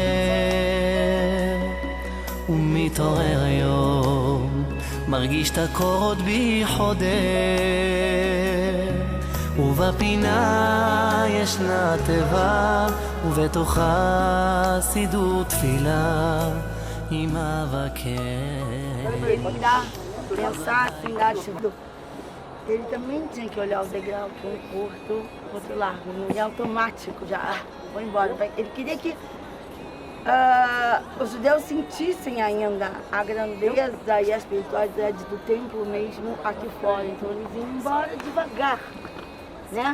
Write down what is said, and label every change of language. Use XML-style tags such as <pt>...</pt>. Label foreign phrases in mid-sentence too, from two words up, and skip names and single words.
<he>ומתעורר יום, מרגיש את הקור עוד בי חודר. ובפינה ישנה תיבה, ובתוכה סידור תפילה עם אבקר.</he> <pt>Ele também tinha que olhar o degrau, um curto, outro largo, não é automático já, vou embora. Ele queria que os judeus sentissem ainda a grandeza e a espiritualidade do templo mesmo aqui fora, então eles iam embora devagar, né?</pt>